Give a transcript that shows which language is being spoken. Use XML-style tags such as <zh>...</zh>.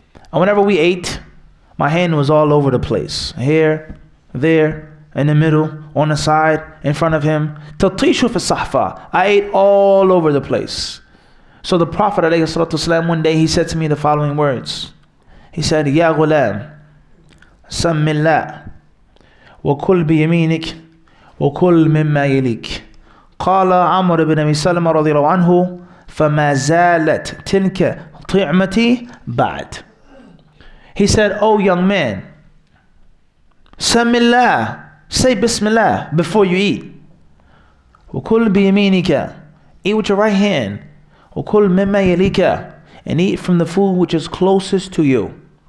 <en>And whenever we ate, my hand was all over the place. Here, there, in the middle, on the side, in front of him.</en> <ar>تَطِيشُ فِي الصَّحْفَةِ.</ar> <en>I ate all over the place. So the Prophet ﷺ, one day, he said to me the following words. He said,</en> <ar>يَا غُلَامِ سَمِّ اللَّهِ وَكُلْ بِيَمِينِكَ وَكُلْ مِمَّا يَلِيكَ. قال عمرو بن أبي سلمة رضي الله عنه فَمَا زَالَتْ تِلْكَ طِعْمَتِي بَعْدْ.</ar> <en>He said, oh young man,</en> <ar>سَمِّ اللَّهِ,</ar> <en>say Bismillah before you eat.</en> <ar>وَكُلْ بِيَمِينِكَ,</ar> <en>eat with your right hand.</en> <ar>وَكُلْ مِمَّا يَلِيكَ,</ar> <en>and eat from the food which is closest to you.</en>